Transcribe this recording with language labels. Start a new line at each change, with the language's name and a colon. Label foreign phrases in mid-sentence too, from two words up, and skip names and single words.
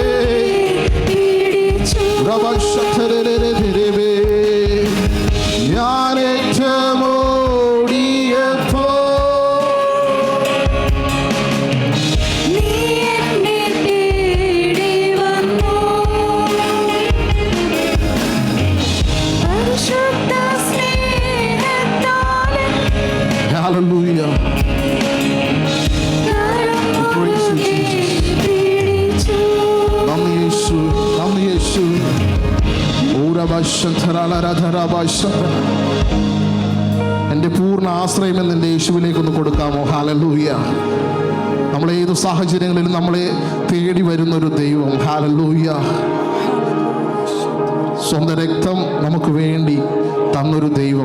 Malayalam: ഞാൻ ഏറ്റമോടിയപ്പോ Hallelujah.
English: Praise you, Jesus. Nami Yesu, Nami Yesu. Ora bashantara la radhara bashantara.
Malayalam: എൻ്റെ പൂർണ്ണ ആശ്രയം എൻ്റെ യേശുവിലേക്ക് ഒന്ന് കൊടുക്കാമോ? ഹല്ലേലൂയ. നമ്മളെ ഏത് സാഹചര്യങ്ങളിലും നമ്മളെ തേടി വരുന്നൊരു ദൈവം. ഹല്ലേലൂയ. സ്വന്തം രക്തം നമുക്ക് വേണ്ടി തന്നൊരു ദൈവം.